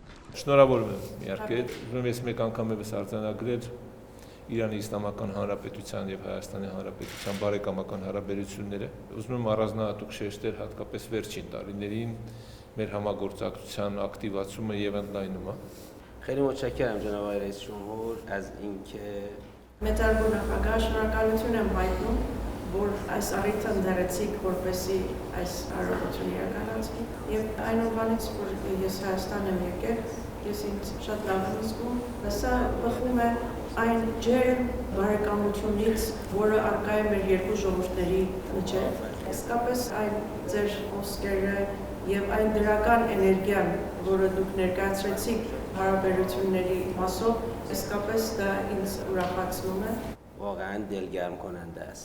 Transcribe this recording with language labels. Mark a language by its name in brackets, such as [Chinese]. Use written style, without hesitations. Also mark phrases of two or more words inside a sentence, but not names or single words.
[Armenian] Շնորհավորում եմ, իհարկե, ուզում եմ ես մեկ անգամ եւս արձանագրել Իրանի Իսլամական Հանրապետության եւ Հայաստանի Հանրապետության բարեկամական հարաբերությունները։ Ուզում եմ առանձնահատուկ շեշտել հատկապես վերջին տարիներին մեր համագործակցության ակտիվացումը եւ ընդլայնումը։ [Persian] خیلی متشکرم جناب آقای رئیس جمهور از اینکه [Armenian] Մեծարգո նախագահ, շնորհակալություն եմ հայտնում, որ այս առիթը ընդհանրեցիք, որպեսզի այս հարաբերությունը իրականացվի, եւ այնուամենից, որ ես Հայաստան եմ եկել, ես ինձ շատ լավ եմ զգում, սա բխում է այն ջերմ բարեկամությունից, որը առկա է մեր երկու ժողովուրդների միջեւ, իսկապես այն ձեր խոսքերը եւ այն դրական էներգիան, որը դուք ներկայացրեցիք հարաբերությունների մասով, իսկապես դա ինձ ուրախացնում է։ [Persian] واقعا دلگرم کننده است